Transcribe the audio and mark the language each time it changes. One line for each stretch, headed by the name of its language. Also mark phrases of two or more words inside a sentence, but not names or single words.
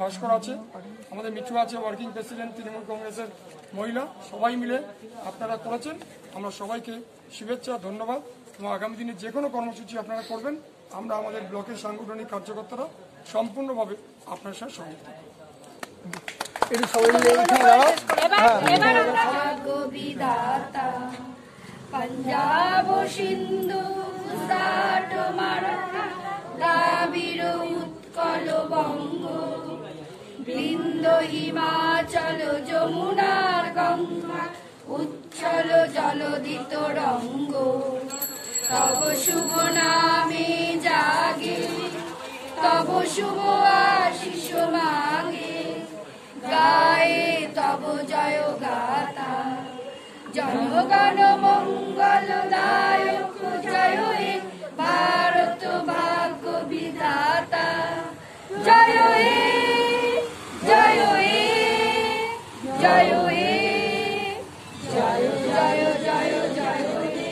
Bangla: ভাস্কর আছে, আমাদের মিঠু আছে, ওয়ার্কিং প্রেসিডেন্ট তৃণমূল কংগ্রেসের মহিলা, সবাই মিলে আপনারা করেছেন। আমরা সবাইকে শুভেচ্ছা, ধন্যবাদ, এবং আগামী দিনে যে কোনো কর্মসূচি আপনারা করবেন, আমরা আমাদের ব্লকের সাংগঠনিক কার্যকর্তারা সম্পূর্ণভাবে আপনার সাথে সংযুক্ত। পাঞ্জাব সিন্ধু গুজরাট মারাঠা দ্রাবিড় উৎকল বঙ্গ বৃন্দ হিমাচল যমুনার গঙ্গা উচ্ছল জলদিত রঙ্গ তব শুভ নামে জাগে তব শুভ আশিস মাগে গায়ে তব জয় গাথা জনগণ মঙ্গলদায়ক জয় হে ভারত ভাগ্য বিধাতা জয় হে জয় হে জয় হে জয় জয় জয় জয় হে